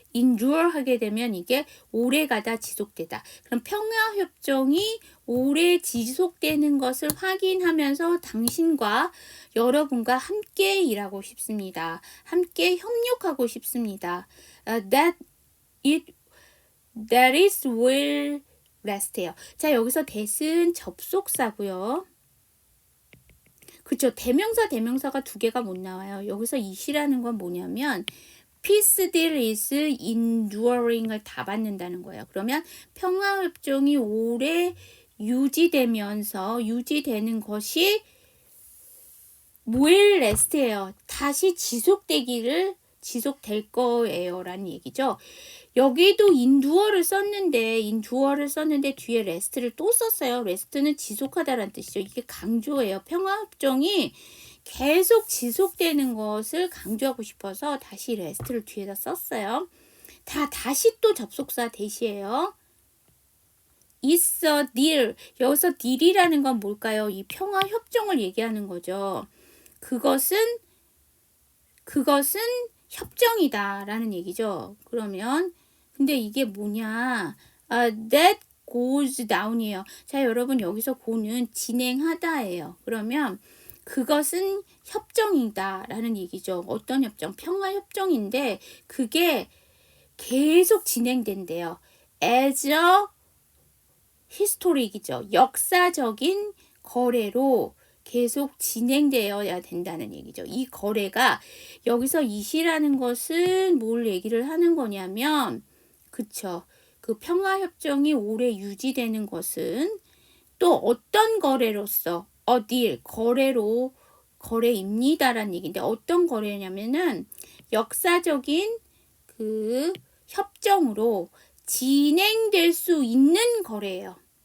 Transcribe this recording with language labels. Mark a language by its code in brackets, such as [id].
[ko] endure 하게 되면 이게 오래가다 지속되다. 그럼 평화 협정이 오래 지속되는 것을 확인하면서 당신과 여러분과 함께 일하고 싶습니다. 함께 협력하고 싶습니다. [en] That is will last해요. [ko] 자, 여기서 that은 접속사고요. 그쵸. 대명사가 두 개가 못 나와요. 여기서 it이라는 건 뭐냐면 [en] peace deal is enduring을 다 받는다는 거예요. [ko] 그러면 평화협정이 오래 유지되는 것이 [en] will last [ko] 예요. 다시 지속될 거예요. 라는 얘기죠. 여기도 인두어를 썼는데 뒤에 레스트를 또 썼어요. 레스트는 지속하다라는 뜻이죠. 이게 강조예요. 평화협정이 계속 지속되는 것을 강조하고 싶어서 다시 레스트를 뒤에다 썼어요. 다시 또 접속사 대시예요. [en] It's a deal. [ko] 여기서 deal이라는 건 뭘까요? 이 평화협정을 얘기하는 거죠. 그것은 협정이다라는 얘기죠. 그러면 근데 이게 뭐냐? [en] That goes down이에요. [ko] 자, 여러분 여기서 go는 진행하다예요. 그러면 그것은 협정이다라는 얘기죠. 어떤 협정? 평화협정인데 그게 계속 진행된대요. [en] As a historic이죠. [ko] 역사적인 거래로 계속 진행되어야 된다는 얘기죠. 이 거래가 여기서 이시라는 것은 뭘 얘기를 하는 거냐면 그쵸. 그 평화협정이 오래 유지되는 것은 또 어떤 거래로서 deal, 거래입니다라는 얘기인데 어떤 거래냐면은 역사적인 그 협정으로 진행될 수 있는 거래예요.